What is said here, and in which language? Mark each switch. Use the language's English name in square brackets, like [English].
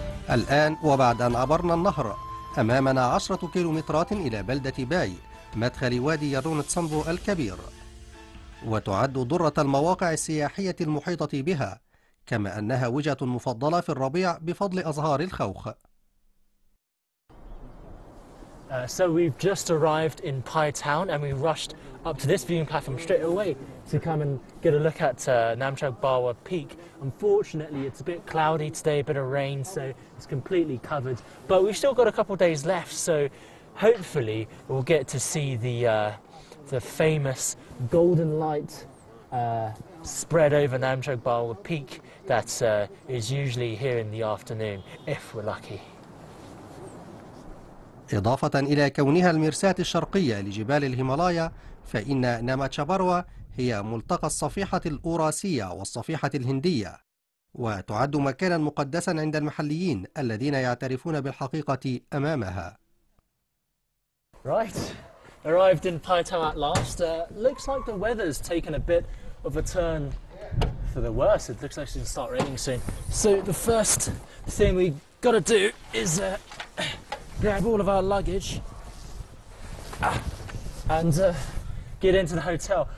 [Arabic] الآن وبعد أن عبرنا النهر أمامنا 10 كيلومترات إلى بلدة باي مدخل وادي يرونتسانبو الكبير، وتعد ضرة المواقع السياحية المحيطة بها، كما أنها وجهة مفضلة في الربيع بفضل أزهار الخوخ. [English] So we've just arrived in Pai Town and we rushed up to this viewing platform straight away to come and get a look at Namchak Bawa Peak. Unfortunately, it's a bit cloudy today, a bit of rain, so it's completely covered. But we've still got a couple of days left, so hopefully we'll get to see the famous golden light spread over Namchak Bawa Peak that is usually here in the afternoon, if we're lucky. [Arabic] إضافة إلى كونها المرساة الشرقية لجبال الهيمالايا، فإن ناماتشاباروا هي ملتقى الصفيحة الأوراسية والصفيحة الهندية، وتعد مكانا مقدسا عند المحليين الذين يعترفون بالحقيقة أمامها. [English] Right, arrived in Pai Town at last. Looks like the weather's taken a bit of a turn for the worse. It looks like it's going to start raining soon. So the first thing we got to do is grab all of our luggage and get into the hotel.